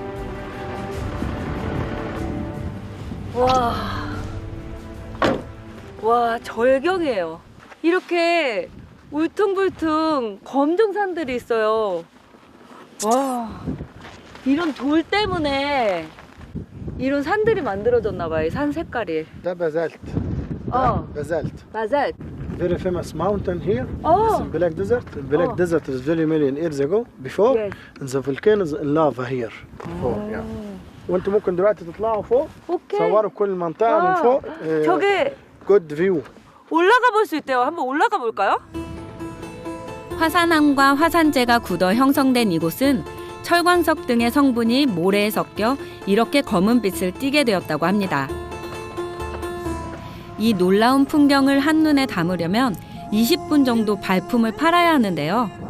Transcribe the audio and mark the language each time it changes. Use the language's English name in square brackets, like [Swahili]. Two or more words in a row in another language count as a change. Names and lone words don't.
[Korean] 와, 절경이에요. 이렇게 울퉁불퉁 검정산들이 있어요. 와, 이런 돌 때문에 이런 산들이 만들어졌나 봐요. 산 색깔이. [Arabic] ده بازلت. بازلت. [Korean] 바살트. [English] Very famous mountain here. Oh. It's in Black Desert. The Black Desert is very million years ago. Before, Yes. and the volcano is in lava here. [Arabic] فوق يعني. وانتم ممكن دلوقتي تطلعوا فوق. [Korean] 오케이. [Arabic] تصوروا كل المنطقة من فوق. [Korean] 저게 [English] Good view. [Korean] 올라가 볼 수 있대요. 한번 올라가 볼까요? 화산암과 화산재가 굳어 형성된 이곳은 철광석 등의 성분이 모래에 섞여 이렇게 검은빛을 띠게 되었다고 합니다. 이 놀라운 풍경을 한눈에 담으려면 20분 정도 발품을 팔아야 하는데요.